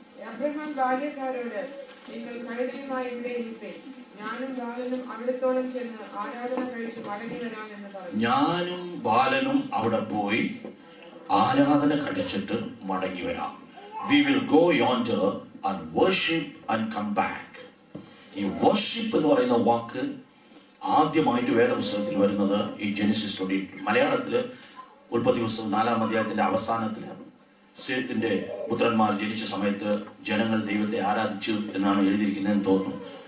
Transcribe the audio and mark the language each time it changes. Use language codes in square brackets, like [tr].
[ml] Abraham ബാല്യക്കാരോട് നിങ്ങൾ കഴുതയുമായി ഇവിടെ ഇരിപ്പേ, ഞാനും ബാലനും അവിടത്തോളം ചെന്ന് ആരാധന കഴിച്ച് മടങ്ങി വരാം എന്ന് പറഞ്ഞു. ഞാനും ബാലനും അവിടെ പോയി ആരാധന കഴിച്ചിട്ട് മടങ്ങി വരാം. [en] We will go yonder and worship and come back. [ml] ഈ വർഷിപ്പ് എന്ന് പറയുന്ന വാക്ക് ആദ്യമായിട്ട് വേദപുസ്തകത്തിൽ വരുന്നത് ഈ ജെനസിസ് 22. മലയാളത്തില് ഉൽപ്പത്തി പുസ്തകം 4-ാം അധ്യായത്തിന്റെ അവസാനത്തില് സേത്തിന്റെ പുത്രന്മാർ ജനിച്ച സമയത്ത് ജനങ്ങൾ ദൈവത്തെ ആരാധിച്ചു എന്നാണ് എഴുതിയിരിക്കുന്നതെന്ന് തോന്നുന്നു.